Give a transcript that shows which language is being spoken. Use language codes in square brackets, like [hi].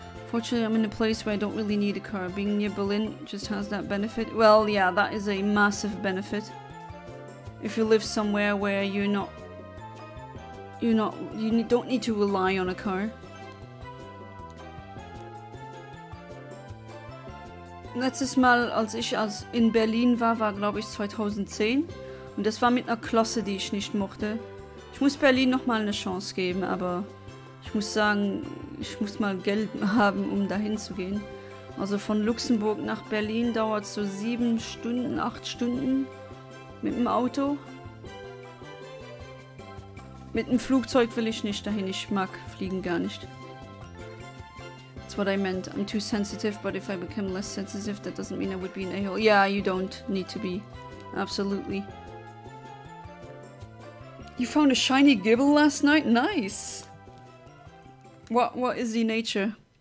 [en] Fortunately, I'm in a place where I don't really need a car. Being near Berlin just has that benefit. Well, yeah, that is a massive benefit. If you live somewhere where you don't need to rely on a car. [de] Letztes Mal, als ich in Berlin war glaube ich 2010. Und das war mit einer Klasse, die ich nicht mochte. Ich muss Berlin nochmal eine Chance geben, aber ich muss sagen, ich muss mal Geld haben, um dahin zu gehen. Also von Luxemburg nach Berlin dauert es so 7 Stunden, 8 Stunden mit dem Auto. Mit dem Flugzeug will ich nicht dahin, ich mag Fliegen gar nicht. [en] That's what I meant. I'm too sensitive, but if I become less sensitive, that doesn't mean I would be an a-hole. Yeah, you don't need to be. Absolutely. You found a shiny gibble last night? Nice! What is the nature?